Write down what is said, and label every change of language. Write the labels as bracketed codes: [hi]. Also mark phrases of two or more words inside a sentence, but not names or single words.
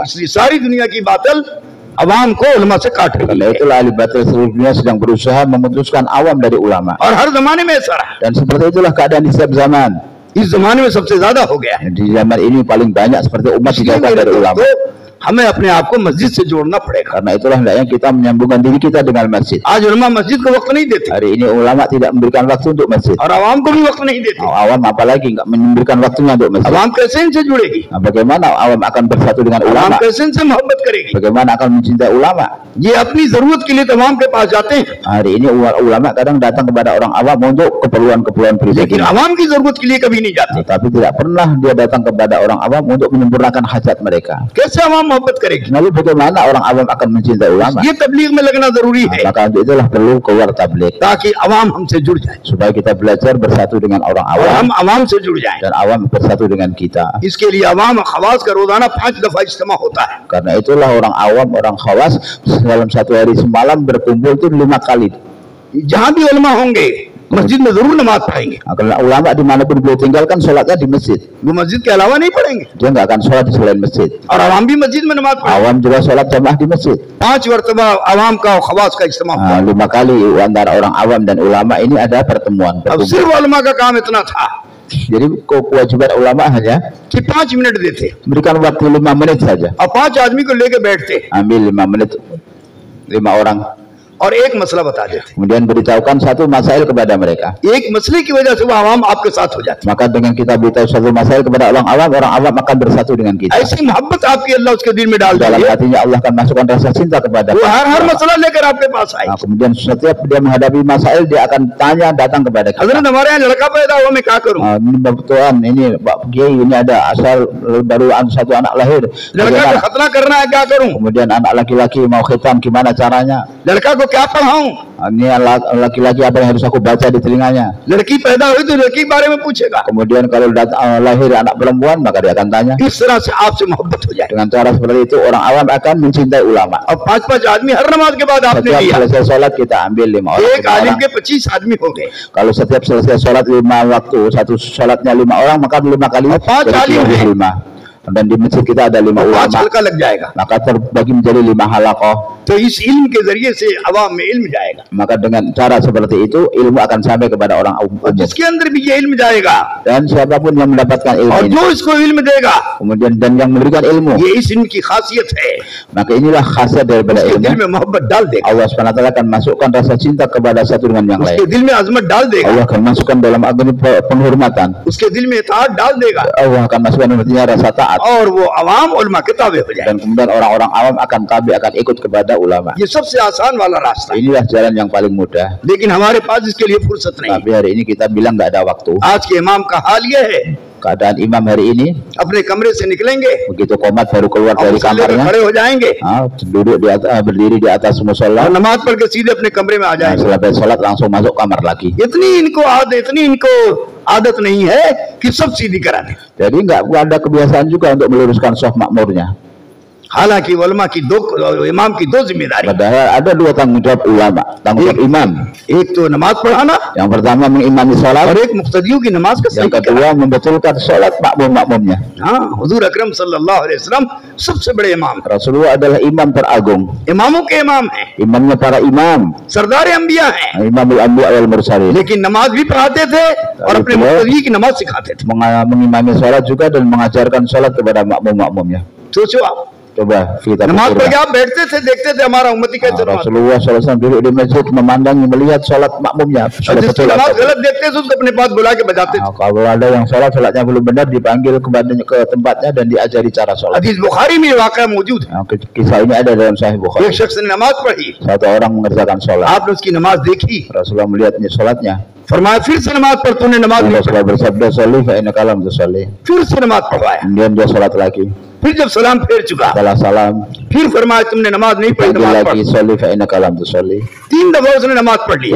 [hi] जाएगी। इसलिए सारी दुनिया की बातिल अवाम को उलमा से काट रही [id] Karena [hi] है [id] itulah ahli batil seluruh dunia sedang berusaha memutuskan awam dari ulama. [hi] और हर जमाने में ऐसा रहा। [id] Dan seperti itulah keadaan di setiap zaman. [hi] इस जमाने में सबसे ज्यादा हो गया है। [id] Di zaman ini paling banyak seperti umat [hi] इसलिए [id] dijauhkan [hi] मेरे [id] dari ulama. [hi] दोस्तों, हमें अपने आप को मस्जिद से जोड़ना पड़ेगा। [id] Karena itulah hendaknya kita menyambungkan diri kita dengan masjid. [hi] आज उलमा मस्जिद को वक्त नहीं देते [id] Hari ini ulama tidak memberikan waktu untuk masjid. [hi] और अवाम को भी वक्त नहीं देते। [id] Awam apalagi nggak memberikan waktunya untuk masjid. [hi] अवाम कैसे इनसे जुड़ेगी? [id] Bagaimana awam akan bersatu dengan [hi] अवाम [id] ulama? [hi] कैसे इनसे मोहब्बत करेगी? [id] Bagaimana akan mencintai ulama? [hi] ये अपनी जरूरत के लिए तो अवाम के पास जाते हैं, [id] Hari ini ulama kadang datang kepada orang awam untuk keperluan-keperluan [hi] लेकिन [id] pribadi. [hi] अवाम की जरूरत के लिए कभी नहीं जाते। [id] Tapi tidak pernah dia datang kepada orang awam untuk menyempurnakan hajat mereka. [hi] कैसे अवाम मोहब्बत करेगी? [id] Lalu bagaimana orang awam akan mencintai ulama? [hi] ये तबलीग में लगना जरूरी है [id] Maka untuk itulah perlu keluar tabligh [hi] ताकि अवाम हमसे जुड़ जाए [id] supaya kita belajar bersatu dengan orang [hi] और [id] awam [hi] हम अवाम से जुड़ जाएं। [id] dan awam bersatu dengan kita. [hi] इसके लिए अवाम खवास का रोजाना 5 दफा इज्तिमा होता है। [id] Karena itulah orang awam, orang khawas dalam satu hari semalam berkumpul itu 5 kali. [hi] जहाँ भी उलमा होंगे मस्जिद में जरूर नमाज पढ़ेंगे। [id] Karena ulama dimanapun beliau tinggal kan sholatnya di masjid. [hi] वो मस्जिद के अलावा नहीं पढ़ेंगे [id] Dia nggak akan sholat di selain masjid. [hi] और अवाम भी मस्जिद में नमाज पढ़ेंगे। [id] Awam juga sholat jamaah di masjid. [hi] 5 मरतबा अवाम का और खवास का इज्तिमा हुआ। [id] 5 kali antara orang awam dan ulama ini ada pertemuan. [hi] अब सिर्फ उलमा का काम इतना था [id] Jadi kewajiban ulama hanya [hi] कि 5 मिनट देते [id] berikan waktu 5 menit saja. [hi] और 5 आदमी को लेके बैठते [id] Ambil 5 menit 5 orang. [hi] और एक मसला बता देते। [id] Kemudian beritahukan satu masail kepada mereka. [hi] एक मसले की वजह से वो अवाम आपके साथ हो जाती [id] Maka dengan kita beritahu satu masail kepada orang awam akan bersatu dengan [hi] है। [id] kita. [hi] ऐसी मोहब्बत आपकी अल्लाह उसके दिल में डाल [id] Dalam [hi] देगी, [id] hatinya Allah akan masukkan rasa cinta kepada [hi] वो हर [id] kita. [hi] मसला लेकर आपके पास आए। [id] Kemudian setiap dia menghadapi masail dia akan datang kepada kita. [hi] हजरत हमारे यहाँ लड़का पैदा हुआ, मैं क्या करूँ? [id] Ini Bapak Tuan, ini Pak Kiai, ini ada asal baru satu anak lahir. [hi] लड़का को [id] Bagaimana? [hi] खतना करना है, क्या करूँ? [id] Kemudian anak laki-laki mau khitan, gimana caranya? [hi] लड़का को क्या पढ़ाऊँ? [id] Ini laki-laki apa yang harus aku baca di telinganya? [hi] लड़की पैदा हुई तो लड़की के बारे में पूछेगा। [id] Kemudian kalau lahir anak perempuan maka dia akan tanya. [hi] इस तरह से आपसे मोहब्बत हो जाए। [id] Dengan cara seperti itu orang awam akan mencintai ulama. [hi] अब 5-5 आदमी हर नमाज के बाद आपने [id] Setiap [hi] लिया, [id] selesai sholat kita ambil 5 orang. [hi] एक आलिम के 25 आदमी हो गए। [id] Kalau setiap selesai sholat 5 waktu, satu sholatnya 5 orang, maka 5 kali Oh, 5 jadi alim. 5. Dan di masjid kita ada 5 5 ulama, [hi] हल्का लग जाएगा। [id] maka terbagi menjadi 5 halaqah. [hi] तो इस इल्म के जरिए से अवाम में इल्म जाएगा [id] Maka dengan cara seperti itu ilmu akan sampai kepada orang [hi] और [id] umum. [hi] जिसके अंदर भी ये इल्म जाएगा [id] Dan siapapun yang mendapatkan ilmu [hi] और [id] ini, [hi] जो इसको इल्म देगा, [id] kemudian dan yang memberikan ilmu, [hi] ये इस इल्म की खासियत है, [id] maka inilah khasiat daripada [hi] उसके दिल [id] ilmu. [hi] में मोहब्बत डाल देगा, [id] Allah SWT akan masukkan rasa cinta kepada satu dengan yang [hi] उसके [id] lain. [hi] दिल में अजमत डाल देगा, [id] Allah akan masukkan dalam agama penghormatan. [hi] उसके दिल में इताअत डाल देगा [id] Allah akan masukkan dalam hatinya rasa taat. [hi] और वो अवाम उलमा के ताबे हो जाए। [id] Dan kemudian orang-orang awam akan tabi, akan ikut kepada ulama. [hi] ये सबसे आसान वाला रास्ता है, [id] Inilah jalan yang paling mudah. [hi] लेकिन हमारे पास इसके लिए फुर्सत नहीं। [id] Tapi hari ini kita bilang nggak ada waktu. [hi] आज के इमाम का हाल ये है, [id] Keadaan imam hari ini [hi] अपने कमरे से निकलेंगे [id] begitu komat baru keluar [hi] और [id] dari [hi] मुसल्ले पे [id] kamarnya, [hi] खड़े हो जाएंगे [id] duduk di atas, berdiri di atas musola, [hi] और नमाज पढ़ के सीधे अपने कमरे में आ जाएंगे। [id] selesai sholat langsung masuk kamar lagi. [hi] इतनी इनको आदत नहीं है कि सब सीधी करा दे। [id] Jadi nggak ada kebiasaan juga untuk meluruskan soft makmurnya. [hi] हालांकि उलमा की दो, इमाम की दो जिम्मेदारी, [id] Padahal ada dua tanggung jawab ulama, tanggung jawab imam. [hi] एक तो नमाज पढ़ाना [id] Yang pertama mengimami sholat, [hi] और एक मुक्तदियों की नमाज का [id] yang [hi] सही कराना। [id] kedua membetulkan sholat makmum-makmumnya. [hi] हाँ, हुजूर अकरम [ar] صلى الله عليه وسلم [hi] सबसे बड़े इमाम, [id] Rasulullah adalah imam teragung, [hi] इमामों के इमाम हैं, [id] imamnya para imam, [hi] सरदार अंबिया हैं, [ar] إمام الأنبياء والمرسلين. [hi] लेकिन नमाज भी पढ़ाते थे और अपने मुक्तदी की नमाज सिखाते थे। [id] Mengimami sholat juga dan mengajarkan sholat kepada makmum-makmumnya. [hi] सोचो आप, [id] Coba kita [hi] नमाज पढ़ के [id] pikirkan. [hi] आप बैठते थे, देखते थे हमारा उम्मती कैसे नमाज, [id] Rasulullah SAW duduk di masjid memandangi, melihat sholat makmumnya. [hi] और [id] Sholat [hi] जिसकी [id] betul [hi] नमाज [id] atau [hi] गलत देखते थे उसको अपने पास बुला के बजाते थे। [id] kalau ada yang sholatnya belum benar, dipanggil ke tempatnya dan diajari cara sholat. [hi] हदीस बुखारी में ये वाक़या मौजूद है। [id] Kisah ini ada dalam Sahih [hi] एक [id] Bukhari. [hi] शख्स ने नमाज पढ़ी, [id] Satu orang mengerjakan sholat. [hi] आपने उसकी नमाज देखी, [id] Rasulullah melihatnya sholatnya. [hi] फरमाया फिर से नमाज पढ़, तूने नमाज नहीं पढ़ी, [id] Rasulullah bersabda, [ar] "صلِّ فإنك لم تصلِّ." [hi] फिर से नमाज पढ़वाया, [id] Kemudian dia sholat lagi. [hi] फिर जब सलाम फेर चुका, [id] Setelah salam, [hi] फिर फरमाया तुमने नमाज नहीं पढ़ी, [id] panggil [hi] नमाज पढ़। [id] lagi, [ar] "صلِّ فإنك لم تصلِّ." [hi] 3 दफा उसने नमाज पढ़ लिया